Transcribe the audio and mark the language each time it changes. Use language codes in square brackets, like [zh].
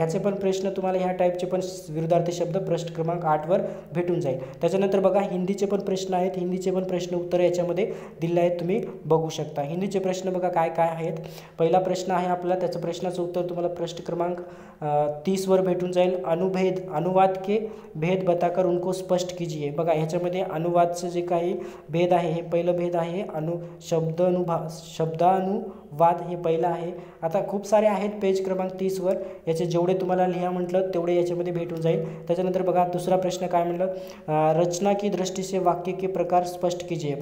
[mr] ह्याचे पण प्रश्न तुम्हाला ह्या टाईपचे पण विरुद्धार्थी शब्द प्रश्न क्रमांक 8वर भेटून जाईल. त्याच्यानंतर बघा हिंदीचे पण प्रश्न आहेत, हिंदीचे पण प्रश्न उत्तर याच्यामध्ये दिले आहेत, तुम्ही बघू शकता. हिंदीचे प्रश्न बघा काय काय आहेत. पहिला प्रश्न आहे आपला, त्याचं प्रश्नाचं उत्तर तुम्हाला प्रश्न क्रमांक 30वर भेटून जाईल. [hi] अनुवाद के भेद बताकर उनको स्पष्ट कीजिए. [mr] बघा ह्याच्यामध्ये अनुवादचं जे काही भेद आहे, हे पहिलं भेद आहे, शब्दानुवाद हे पहिलं आहे. आता खूप सारे आहेत पेज क्रमांक 30वर, याचे जेवढे तुम्हाला लिहा म्हटलं तेवढे याच्यामध्ये भेटून जाईल. त्याच्यानंतर बघा दुसरा प्रश्न काय म्हटलं, [hi] रचना की दृष्टि से वाक्य के प्रकार स्पष्ट कीजिए.